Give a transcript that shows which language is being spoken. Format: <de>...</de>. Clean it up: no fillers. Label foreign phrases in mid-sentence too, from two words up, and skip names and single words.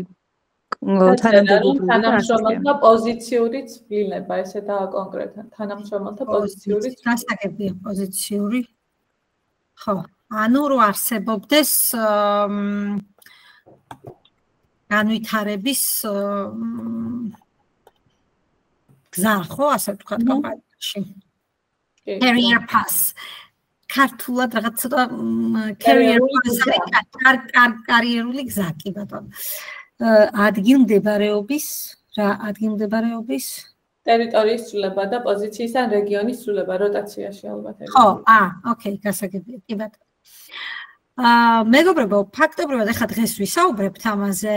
<ka>თანამშრომელთა პოზიციური ცვლილება, ესეთაა კონკრეტულად თანამშრომელთა პოზიციური გასაგებია პოზიციური. ხო, ანუ რო არსებობდეს განვითარების გზა, ხო, ასე ვთქვათ კომპანიაში.</ka> <en>Career path.</en> <ka>ქართულად რაღაც ცოტა</ka> <en>career path,</en> <ka>კარიერული გზა კი ბატონო. ადგილმდებარეობის ტერიტორიის ცვლილება და პოზიციის ან რეგიონის ცვლილება როტაციაში ალბათ. ხო, ოკეი, გასაგებია, კი ბატონო. მეგობრებო, ფაქტობრივად ახლა დღეს ვისაუბრებთ ამაზე.</ka>